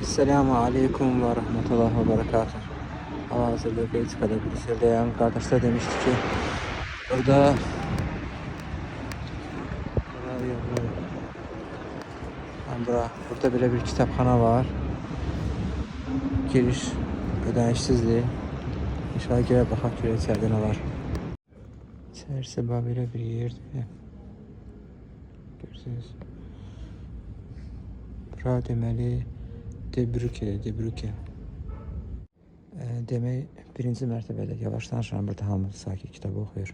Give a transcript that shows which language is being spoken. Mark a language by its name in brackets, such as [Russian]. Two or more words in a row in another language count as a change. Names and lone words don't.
[Arabic] السلام عليكم ورحمة الله وبركاته. [Turkish] Hal-hazırda Belçika'da Brüksel'deyim. Kardeşler demişti ki burada burada böyle bir kitapxana var. [Azerbaijani] Giriş ödənişsizdir. İnşallah girə baxaq görək içəridə nə var. İçərisi belə bir yerdir. Görürsünüz. Bura deməli De Brücke. Demək birinci mərtəbədə yavaş danışıram, burada hamı sakit kitab oxuyur.